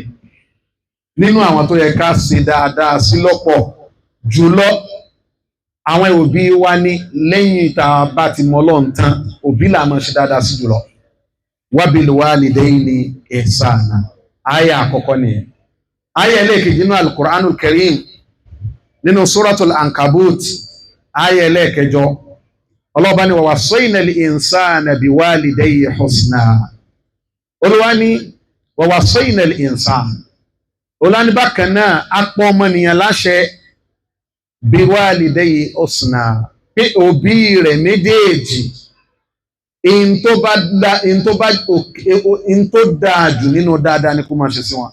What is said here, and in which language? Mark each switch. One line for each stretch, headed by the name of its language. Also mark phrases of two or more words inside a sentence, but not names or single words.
Yoruba: Nínú àwọn tó yẹ ká ṣe dáadáa sí lọ́pọ̀ jùlọ, àwọn òbí wa ní lẹ́yìn tá a bá ti mọ Ọlọ́run tán, òbí là máa ṣe dáadáa sí jùlọ.
Arabic: وبالوالدين إحسانا, àyà àkọ́kọ́ nìyẹn.
Yoruba: Àyà ẹlẹ́ẹ̀kejì nínú Al-Qur'anul Karim, nínú Suratul Ankabut, àyà ẹlẹ́ẹ̀kẹjọ, Ọlọ́ba ní
Arabic: ووصينا الإنسان بوالديه حسنا.
Yoruba: Olúwa ní
Arabic: ووصينا الإنسان,
Yoruba: Olúwa ní bákan náà a pa ọmọnìyàn láṣẹ
Arabic: بوالديه حسنا,
Yoruba: pé òbí rẹ̀ méjèèjì in tó dáa jù nínú dáadáa ni kó máa ṣe sí wọn.